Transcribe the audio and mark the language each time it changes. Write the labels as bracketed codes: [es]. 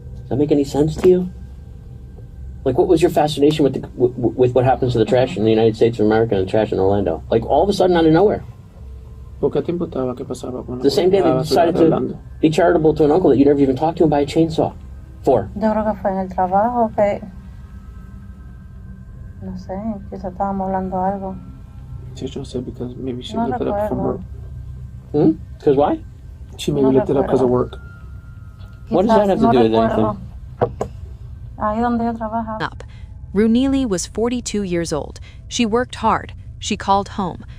[en] Does that make any sense to you? Like, what was your fascination with what happens to the trash in the United States of America and the trash in Orlando? Like, all of a sudden, out of nowhere. The same day they decided to be charitable to an uncle that you never even talked to and buy a chainsaw for. [es] Yo creo que fue en el trabajo que... No sé, quizás estábamos hablando algo. [en] Teacher said because maybe she looked it up from work. Because why? She maybe looked it up because of work. What does that have to do with anything? [es] Ahí donde yo trabajaba. [en] Rooney was 42 years old. She worked hard. She called home.